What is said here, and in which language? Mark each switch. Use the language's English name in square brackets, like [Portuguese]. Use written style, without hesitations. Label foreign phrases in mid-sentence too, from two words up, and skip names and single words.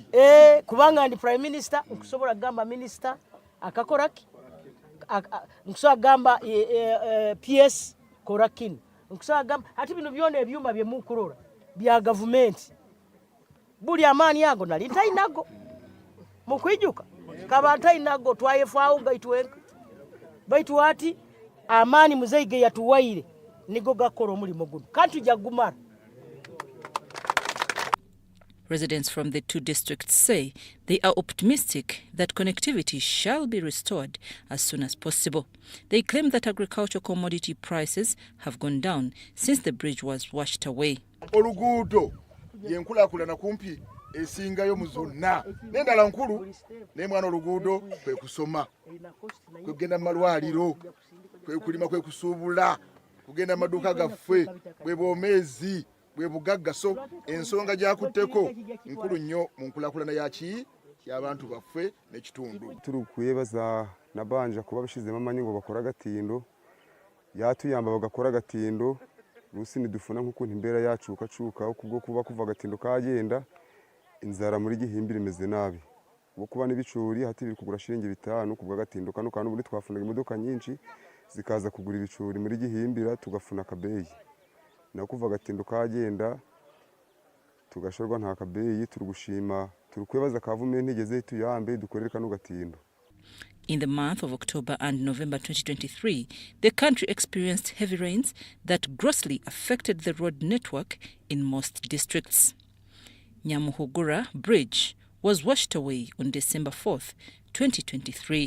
[Tooro] kubanga ndi [English] prime minister [Tooro] nkusobola gamba minister akakoraki nkusobola gamba PS korakini nkusobola gamba ati bino byone ebyuma bye mukurora bya government buli amani yago nali ntainago mukwijuka kaba ntainago twayefaawo gaitwenka baitu ati amani muzaige yatuwaire nigo gakoro mulimo guno kantu jagumara. [English] Residents from the two districts say they are optimistic that connectivity shall be restored as soon as possible. They claim that agricultural commodity prices have gone down since the bridge was washed away. [Ganda] Oluguudo yenkulakulana kumpi esingayo muzonna nendala nkulu nemwana oluguudo kwe kusoma kugenda malwaliro kwe kulima kwe kusuubula kugenda maduka gaffe bwe bomezi bwe bugagga so ensonga gyakuteko nkulu nnyo mu nkulakulana yaki y'abantu baffe n'ekitundu. [Kinyarwanda] Turi kuyebaza nabanje kuba bishizemo amanyi ngo bakora agatindo yatuyamba bagakora agatindo rusi nidufuna nk'ukuntu imbere yacuka kubwo kuba kuva agatindo kagenda inzara muri gihimbira imeze nabi bwo kuba n'ibicuri hati biri kugura shilingi 5 kubwa agatindo kano kandi ubundi twafunaga imodoka nyinshi zikaza kugura ibicuri muri gihimbira tugafuna kabeyi na kuva agatindo kagenda tugashorwa nta kabeyi turugushima turukwebaza kavumenti igeze tuyambe dukorera kano gatindo. [English] In the month of October and November 2023, the country experienced heavy rains that grossly affected the road network in most districts. Nyamuhugura Bridge was washed away on December 4th, 2023.